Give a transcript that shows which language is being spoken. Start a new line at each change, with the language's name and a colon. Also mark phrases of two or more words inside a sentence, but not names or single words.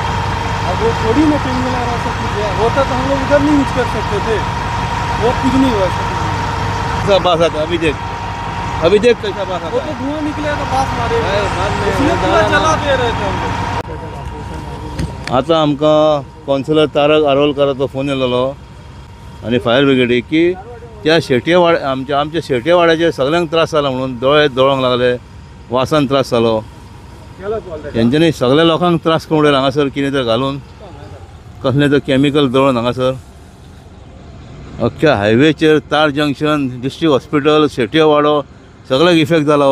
Hindi: अब वो थोड़ी ना केमिकल आ रहा, सब कुछ है होता तो हम लोग उधर नहीं यूज कर सकते थे। वो कुछ नहीं हुआ सब। कैसा बास आता? अभी देख कैसा बास वो आता तो है। धुआं निकले तो बास मारे, बाद में इसलिए पूरा जला दे रहे थे हम लोग।
Konkani: आता आमकां कौन्सिलर तारक आरोलकाराचो फोन येयलो आनी फायर ब्रिगेडीक की त्या शेटयेवाड्या आमच्या शेटयेवाड्याचे सगळ्यांक त्रास जाला म्हणून दोळे दोळोंक लागले, वासान त्रास जालो। तेंच्यांनी सगळ्या लोकांक त्रास करून उडयला हांगासर कितें तर घालून, कसलें तर केमिकल दळून हांगासर अख्ख्या हायवेचेर तार जंक्शन,
English: district hospital,
Konkani: शेटयेवाडो सगळ्याक इफेक्ट जालो।